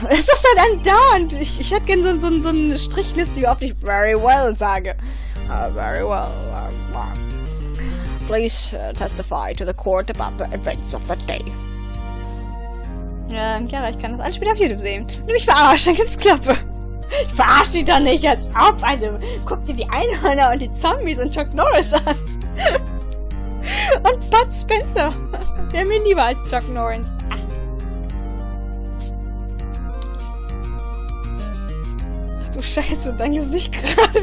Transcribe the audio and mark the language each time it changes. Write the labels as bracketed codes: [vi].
[de] Was ist das denn andauernd? Ich hätte gerne so eine Strichliste, wie oft ich [en] very well [de] sage. [en] Very well. Please testify to the court about the events of the day. [de] Ja, ich kann das alles später auf YouTube sehen. Wenn du mich verarschst, dann gibt's Klappe. Ich verarsche dich doch nicht, als ob. Also, guck dir die Einhörner und die Zombies und Chuck Norris an. Und Bud Spencer. Der mir lieber als Chuck Norris. Ach, du Scheiße, dein Gesicht gerade.